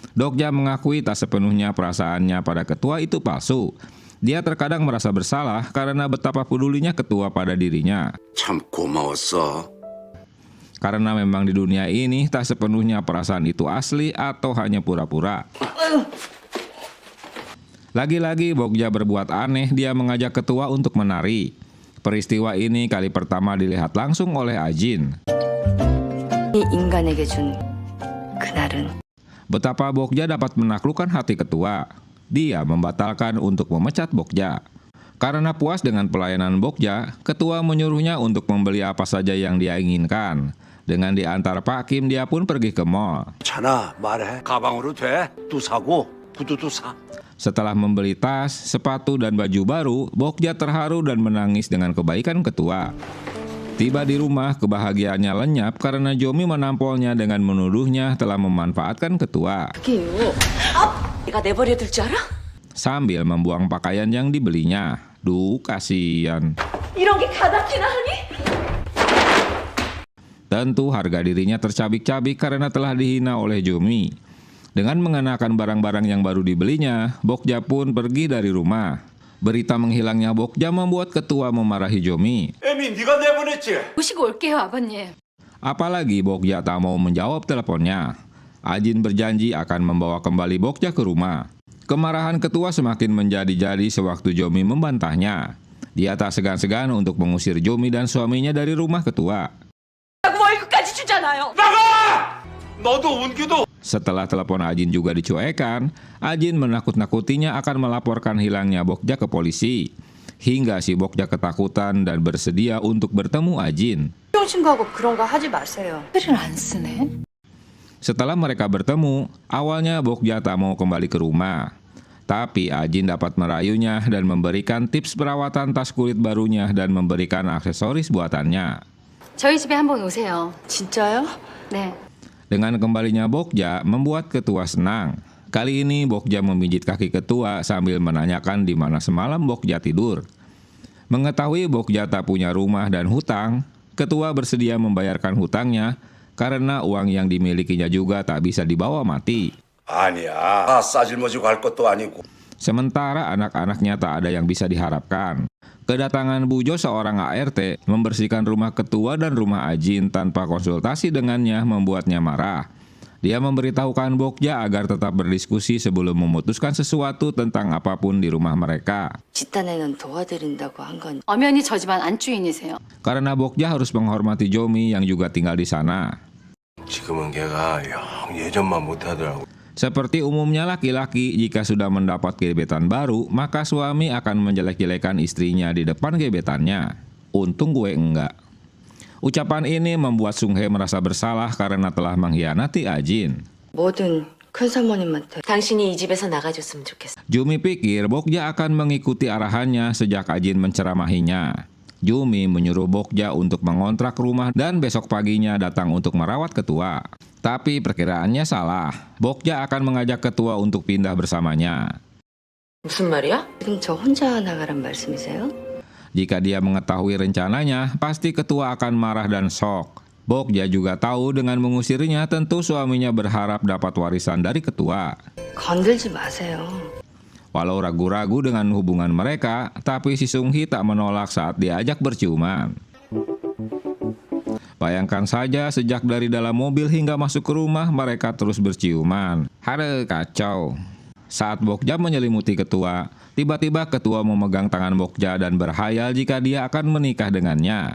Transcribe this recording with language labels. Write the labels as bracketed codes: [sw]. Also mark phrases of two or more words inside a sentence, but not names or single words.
[id] Bokja mengakui tak sepenuhnya perasaannya pada ketua itu palsu. Dia terkadang merasa bersalah karena betapa pedulinya ketua pada dirinya. [ko] 참 고마웠어. [id] Karena memang di dunia ini tak sepenuhnya perasaan itu asli atau hanya pura-pura. Lagi-lagi Bokja berbuat aneh, dia mengajak ketua untuk menari. Peristiwa ini kali pertama dilihat langsung oleh Ajin. [ko] 이 인간에게 준 그날은 [id] Betapa Bokja dapat menaklukkan hati ketua. Dia membatalkan untuk memecat Bokja. Karena puas dengan pelayanan Bokja, ketua menyuruhnya untuk membeli apa saja yang dia inginkan. Dengan diantar Pak Kim, dia pun pergi ke mall. [ko] 괜찮아, 말해. 가방으로 돼. 또 사고, 구두도 사. [id] Setelah membeli tas, sepatu, dan baju baru, Bokja terharu dan menangis dengan kebaikan ketua. Tiba di rumah, kebahagiaannya lenyap karena Jomi menampolnya dengan menuduhnya telah memanfaatkan ketua. [ko] 그게요. 내가 내버려 둘 줄 알아? [id] Sambil membuang pakaian yang dibelinya. Duh, kasihan. [ko] 이런 게 가당키나 하니? [id] Tentu harga dirinya tercabik-cabik karena telah dihina oleh Jomi. Dengan mengenakan barang-barang yang baru dibelinya, Bokja pun pergi dari rumah. Berita menghilangnya Bokja membuat ketua memarahi Jomi. [ko] 에미, 네가 내보냈지? 모시고 올게요, 아버님. [id] Apalagi Bokja tak mau menjawab teleponnya. Ajin berjanji akan membawa kembali Bokja ke rumah. Kemarahan ketua semakin menjadi-jadi sewaktu Jomi membantahnya. Dia tak segan-segan untuk mengusir Jomi dan suaminya dari rumah ketua. [ko] 월급까지 주잖아요. 너도 운기도. [id] Setelah telepon Ajin juga dicuekan, Ajin menakut-nakutinya akan melaporkan hilangnya Bokja ke polisi. Hingga si Bokja ketakutan dan bersedia untuk bertemu Ajin. [ko] 신고하고 그런 거 하지 마세요. 글을 안 쓰네. [id] Setelah mereka bertemu, awalnya Bokja tak mau kembali ke rumah. Tapi Ajin dapat merayunya dan memberikan tips perawatan tas kulit barunya dan memberikan aksesoris buatannya. [ko] 저희 집에 한번 오세요. 진짜요? 네. [id] Dengan kembalinya Bokja membuat ketua senang. Kali ini Bokja memijit kaki ketua sambil menanyakan di mana semalam Bokja tidur. Mengetahui Bokja tak punya rumah dan hutang, ketua bersedia membayarkan hutangnya karena uang yang dimilikinya juga tak bisa dibawa mati. [ko] 아니야. 다 싸질머지고 할 것도 아니고. [id] Sementara anak-anaknya tak ada yang bisa diharapkan. Kedatangan Bujo seorang ART membersihkan rumah ketua dan rumah Ajin tanpa konsultasi dengannya membuatnya marah. Dia memberitahukan Bokja agar tetap berdiskusi sebelum memutuskan sesuatu tentang apapun di rumah mereka. [ko] 집단에는 도와드린다고 한 건 엄연히 저 집안 안주인이세요. [id] Karena Bokja harus menghormati Jomi yang juga tinggal di sana. [ko] 지금은 걔가 영 예전만 못하더라고. [id] Seperti umumnya laki-laki, jika sudah mendapat gebetan baru, maka suami akan menjelek-jelekan istrinya di depan gebetannya. Untung gue enggak. Ucapan ini membuat Sung Hye merasa bersalah karena telah mengkhianati Ajin. [ko] 뭐든 큰 사모님한테 당신이 이 집에서 나가줬으면 좋겠어. [id] Jumi pikir Bokja akan mengikuti arahannya sejak Ajin menceramahinya. Jumi menyuruh Bokja untuk mengontrak rumah dan besok paginya datang untuk merawat ketua. Tapi perkiraannya salah. Bokja akan mengajak ketua untuk pindah bersamanya. [ko] 무슨 말이야? 지금 저 혼자 나가란 말씀이세요? [id] Jika dia mengetahui rencananya, pasti ketua akan marah dan shock. Bokja juga tahu dengan mengusirnya tentu suaminya berharap dapat warisan dari ketua. [ko] 건들지 마세요. [id] Walau ragu-ragu dengan hubungan mereka, tapi si Sung Hye tak menolak saat diajak berciuman. Bayangkan saja sejak dari dalam mobil hingga masuk ke rumah mereka terus berciuman. Hade, kacau. Saat Bokja menyelimuti ketua, tiba-tiba ketua memegang tangan Bokja dan berhayal jika dia akan menikah dengannya.